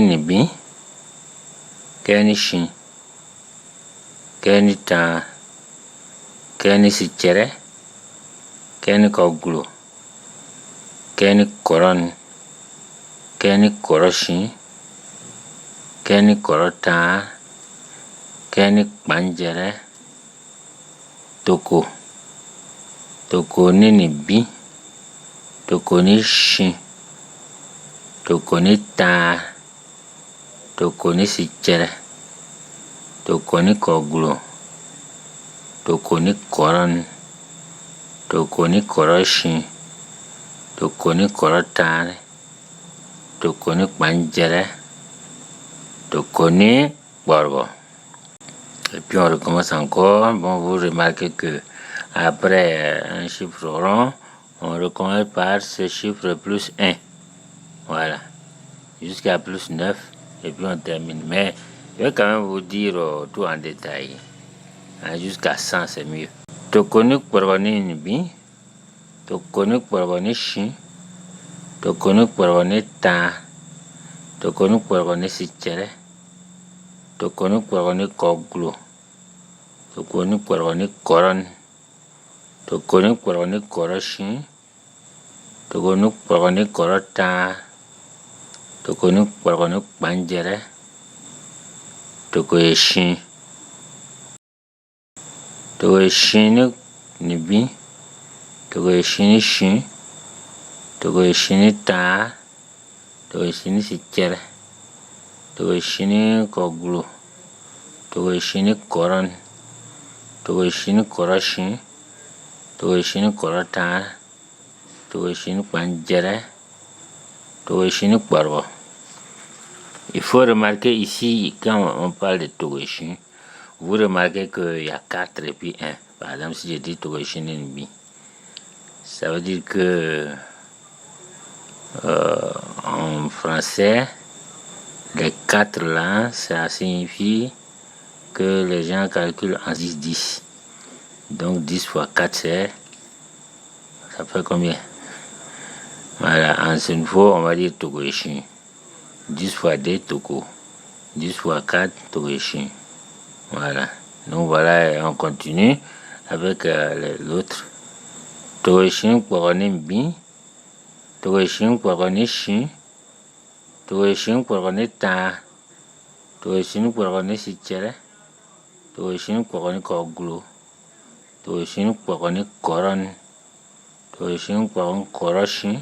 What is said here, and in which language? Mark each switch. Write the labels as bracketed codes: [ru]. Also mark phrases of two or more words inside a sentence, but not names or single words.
[bib] nibi, keni shi, keni tar, keni sikere, keni koglo, keni koron, keni koroshi, keni korotar, keni banjere, toko, toko ni nibi, toko ni shi, toko ni tar, toko ni sikere, toko ni koglo, toko ni koron, toko ni koroshi, toko ni korotar, toko ni banjere, Tokoni Borgo. [fr] Et puis on recommence encore. Bon, vous remarquez que après un chiffre rond, on recommence par ce chiffre plus 1. Voilà. Jusqu'à plus 9. Et puis on termine. Mais je vais quand même vous dire tout en détail. Jusqu'à 100, c'est mieux. [bib] Tokoni Borgoni Nibi. Tokoni Borgoni Shi. Tokoni Borgoni Ta. Tokoni Borgoni Sichere. Tokoni Borgoni Koglu. Tokoni Borgoni Koron. Tokoni Borgoni Koroshi. Tokoni Borgoni Korota. Tokoni Borgoni Banjere. Tokoyeshin. Tokoyeshin Nibi. Tokoyeshin Shin. Tokoyeshin Ta. Tokoyeshin Sichere. Tokoyeshin Koglu. Tokoyeshin Koron. Tokoyeshin Koroshin. Tokoyeshin Korota. Tokoyeshin Banjere. Tokoyeshin Borgo. [fr] Il faut remarquer ici, quand on parle de Tokoyeshin, vous remarquez qu'il y a 4 et puis 1. Par exemple, si je dis [bib] Tokoyeshin Nibi, [fr] ça veut dire que en français, les 4 là, ça signifie que les gens calculent en 10. Donc 10 fois 4, ça fait combien? Voilà, en ce niveau, on va dire Tokoyeshin. 10 fois 2, Toko. 10 fois 4, Tokoyeshin. Voilà. Donc voilà, on continue avec l'autre. [bib] Tokoyeshin Borgoni Bi. Tokoyeshin Borgoni Shi. Tokoyeshin Borgoni Ta. Tokoyeshin Borgoni Sichere. Tokoyeshin Borgoni Koglu. Tokoyeshin Borgoni Koron. Tokoyeshin Borgoni Koroshi.